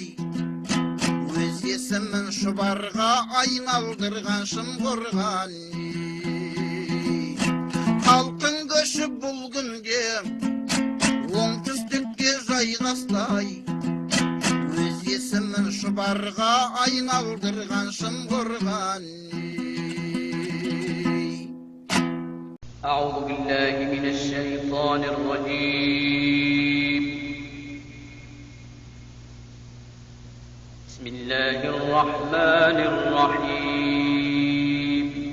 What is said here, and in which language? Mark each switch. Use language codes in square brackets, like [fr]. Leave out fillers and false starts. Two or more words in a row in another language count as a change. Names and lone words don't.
[kk] Өз есімін Шұбарға айналдырған шымғырған. Халқың көшіп бұл күнге оңтүстікке жайғастай. Өз есімін Шұбарға айналдырған шымғырған. [ar] أعوذ بالله من الشيطان الرجيم. بسم الله الرحمن الرحيم.